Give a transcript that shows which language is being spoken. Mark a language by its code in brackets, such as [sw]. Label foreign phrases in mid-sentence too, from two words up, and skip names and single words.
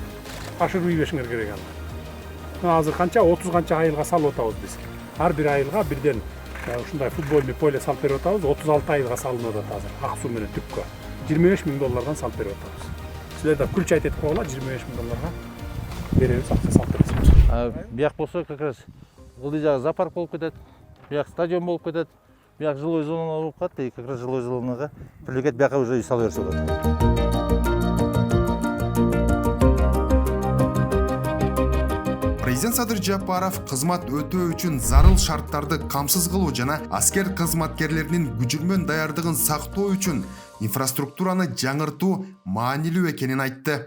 [ky] Ашырып ийбешиңер керек аны. Азыр канча 30 канча айылга салып атабыз биз. Ар бир айылга бирден ушундай [ru] футбольный поле [ky] салып берип атабыз. 36 айылга салынып атат азыр. Ак суу менен түпкө. $25,000 салып берип атабыз. Силер да включать этип койгула, $25,000 беребиз, акча салып беребиз. Бияк болсо [ru] как раз [ky] ылдый жагы зоопарк болуп кетет. Бияк стадион болуп кетет. Бияк [ru] жилой зона [ky] болуп калат, [ru] и как раз жилой [ky] зонага привлекать бияка уже үй салып берсе болот. Президент Садыр Жапаров кызмат өтөө үчүн зарыл шарттарды камсыз кылуу жана аскер кызматкерлеринин күчүрмөн даярдыгын сактоо үчүн инфраструктураны жаңыртуу маанилүү экенин айтты.